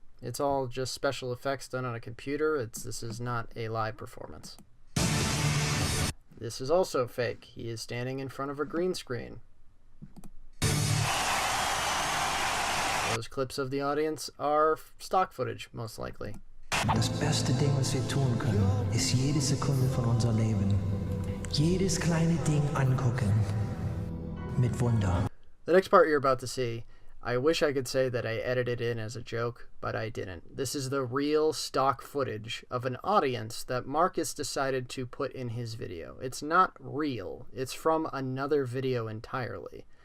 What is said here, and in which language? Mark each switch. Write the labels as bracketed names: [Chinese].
[English] It's all just special effects done on a computer. This is not a live performance. This is also fake. He is standing in front of a green screen. Those clips of the audience are stock footage, most likely. [German] Das beste Ding, was wir tun können, ist jede Sekunde von unser Leben. Jedes kleine Ding angucken. Mit Wunder. [English] The next part you're about to see, I wish I could say that I edited in as a joke, but I didn't. This is the real stock footage of an audience that Markus decided to put in his video. It's not real. It's from another video entirely.